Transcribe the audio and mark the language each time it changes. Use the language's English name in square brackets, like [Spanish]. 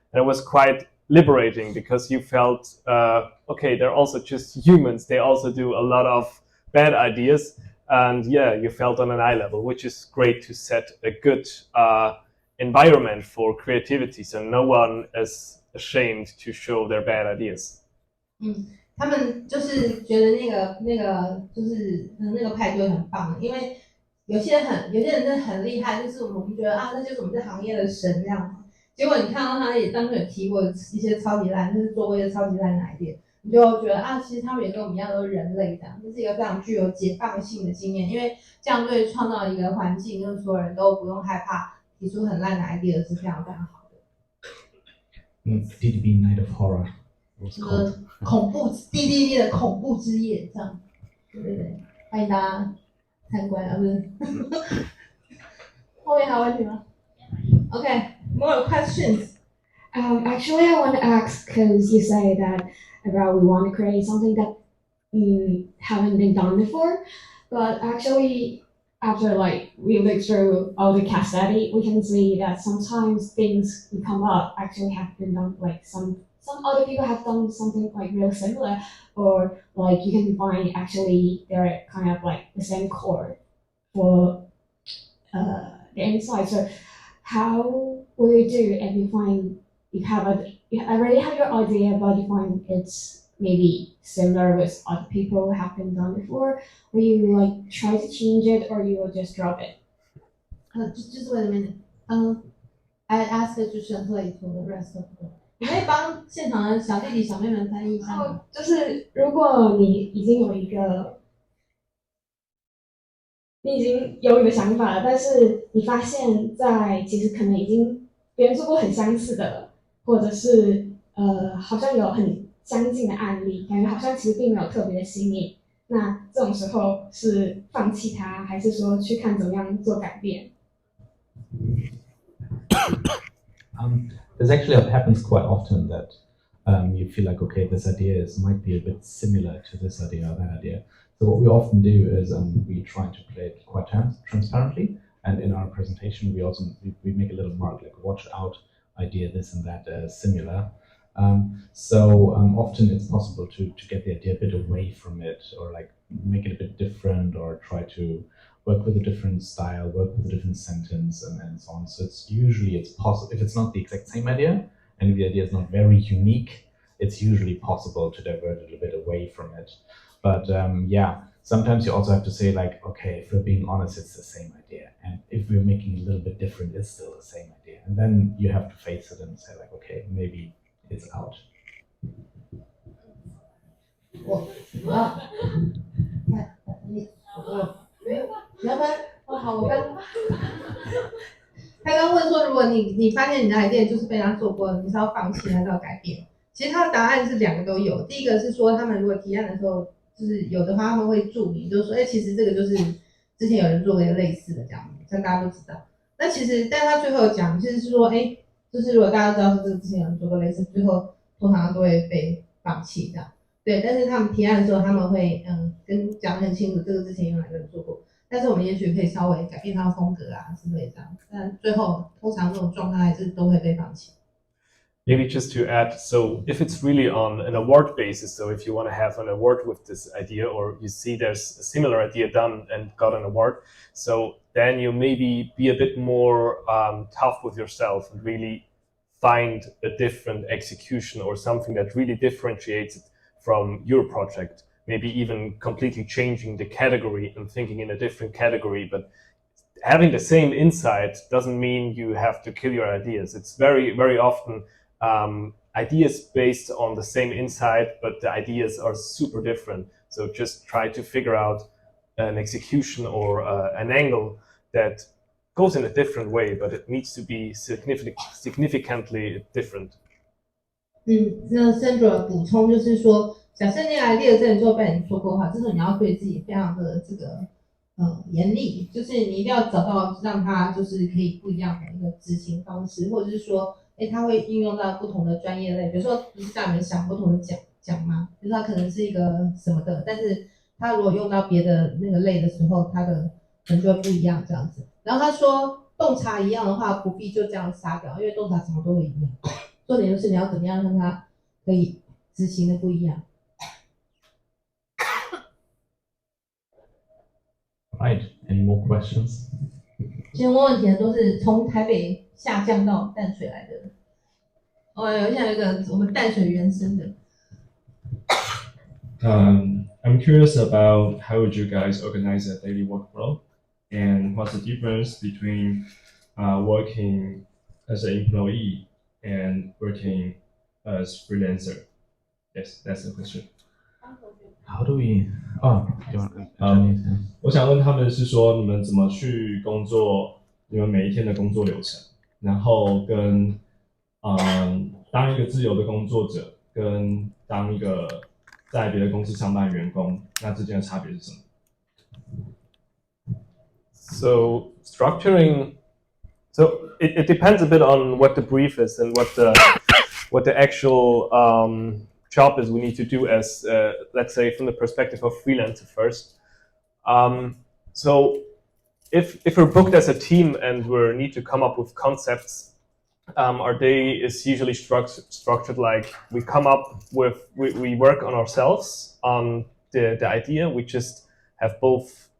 [English] And it was quite liberating because you felt, okay, they're also just humans. They also do a lot of bad ideas. And yeah, you felt on an eye level, which is great to set a good environment for creativity. So no one is ashamed to show their bad ideas. [Chinese] 他们就是觉得那个就是那个派对很棒，因为有些人真的很厉害，就是我们觉得那就是我们这行业的神这样。结果你看到他也当时有提过一些超级烂，就是做过一些超级烂的 idea， 你就觉得其实他们也跟我们一样都是人类这样，这是一个非常具有解放性的经验，因为这样对创造一个环境，就是所有人都不用害怕提出很烂的 idea 是非常非常好的。 [English] DDB Night of Horror。 [Chinese] 就是恐怖 DDB 的恐怖之夜这样，对，欢迎大家参观不是？后面还有问题吗 ？ [English] Okay, more questions. Actually, I want to ask because you say that about we want to create something that haven't been done before, but actually, after like we look through all the case study, we can see that sometimes things we come up actually have been done like some other people have done something like real similar, or like you can find actually they're kind of like the same core for the inside. So how will you do if you find you already have your idea, but you find it's maybe similar with other people have been done before? Will you like try to change it, or you will just drop it? Just wait a minute. I asked the 主持人 for the rest of the. [Chinese] 你可以帮现场的小弟弟、小妹们翻译一下吗？就是如果你已经有一个想法了，但是你发现其实可能已经别人做过很相似的了，或者是好像有很相近的案例，感觉好像其实并没有特别的新颖。那这种时候是放弃它，还是说去看怎么样做改变？ [English] This actually happens quite often that you feel like, okay, this idea might be a bit similar to this idea or that idea. So what we often do is we try to play it quite transparently, and in our presentation we also we make a little mark like watch out, idea this and that similar. So often it's possible to get the idea a bit away from it, or like make it a bit different, or try to work with a different style, work with a different sentence, and so on. So it's possible, if it's not the exact same idea, and if the idea is not very unique, it's usually possible to divert it a bit away from it. But yeah, sometimes you also have to say like, okay, if we're being honest, it's the same idea. And if we're making it a little bit different, it's still the same idea. And then you have to face it and say like, okay, maybe it's out. [Chinese] 你要不然好，我他刚问说，如果你发现你的 idea 就是被他做过了，你是要放弃还是要改变？其实他的答案是两个都有。第一个是说，他们如果提案的时候，就是有的话他们会注明，就是说，其实这个就是之前有人做过一个类似的这样子，这样大家都知道。那其实，但他最后讲，其实是说，就是如果大家知道是这个之前有人做过类似，最后通常都会被放弃这样。对，但是他们提案的时候，他们会跟讲得很清楚，这个之前有哪个人做过。但是我们也许可以稍微改变它的风格啊之类这样，但最后通常这种状态还是都会被放弃。 [English] Maybe just to add, so if it's really on an award basis, so if you want to have an award with this idea, or you see there's a similar idea done and got an award, so then you maybe be a bit more tough with yourself and really find a different execution or something that really differentiates it from your project. Maybe even completely changing the category and thinking in a different category. But having the same insight doesn't mean you have to kill your ideas. It's very, very often ideas based on the same insight, but the ideas are super different. So just try to figure out an execution or an angle that goes in a different way, but it needs to be significantly different. [Chinese] 那 Sandra 补充就是说，假设那个 idea 真的就被人做过的话，这时候你要对自己非常的这个严厉，就是你一定要找到让它就是可以不一样的一个执行方式，或者是说，它会运用到不同的专业类，比如说不是叫你们想不同的奖吗？就是它可能是一个什么的，但是它如果用到别的那个类的时候，它的可能就会不一样这样子。然后他说洞察一样的话，不必就这样杀掉，因为洞察什么都会一样。重点就是你要怎么样让它可以执行的不一样。 [English] Right. Any more questions? [Chinese] 今天问问题的都是从台北下降到淡水来的。现在有一个我们淡水原生的。 [English] I'm curious about how would you guys organize a daily workflow, and what's the difference between working as an employee and working as freelancer? Yes, that's the question. How do we? Oh, you want? [Chinese] 我想问他们是说你们怎么去工作，你们每一天的工作流程，然后跟当一个自由的工作者跟当一个在别的公司上班的员工，那之间的差别是什么？ [English] So structuring, so it depends a bit on what the brief is and what the actual job is we need to do as, let's say, from the perspective of freelancer first. So if we're booked as a team and we need to come up with concepts, our day is usually structured like we come up with, we work on ourselves on the idea. We just have both